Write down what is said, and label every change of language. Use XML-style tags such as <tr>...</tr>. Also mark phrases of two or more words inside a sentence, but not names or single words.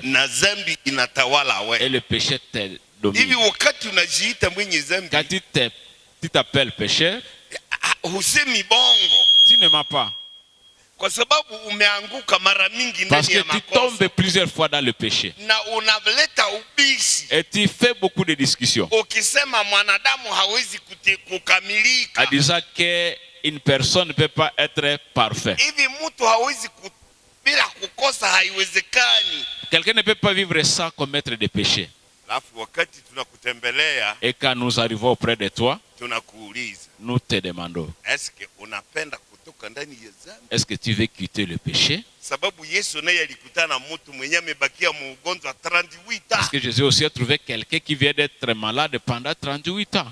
<fr>Et le péché te domine. Quand tu t'appelles pécheur, tu ne m'as pas.</fr> <sw>Kwa sababu umeanguka mara mingi ndani ya makosa.</sw> <fr>Parce que tu tombes plusieurs fois dans le péché.</fr> <sw>Na unaleta ubishi.</sw> <fr>Et tu fais beaucoup de discussions.</fr> <sw>Ukisema mwanadamu hawezi kukamilika.</sw> <fr>En disant qu'une personne ne peut pas être parfait.</fr> <sw>Hivi mtu hawezi bila kukosa haiwezekani.</sw> <fr>Quelqu'un ne peut pas vivre sans commettre des péchés.</fr> <sw>Alafu wakati tunakutembelea.</sw> <fr>Et quand nous arrivons auprès de toi,</fr> <sw>tunakuuliza.</sw> <fr>Nous te demandons. Est-ce que unapenda est-ce que tu veux quitter le péché? Parce que Jésus aussi a trouvé quelqu'un qui vient d'être malade pendant 38 ans.</fr>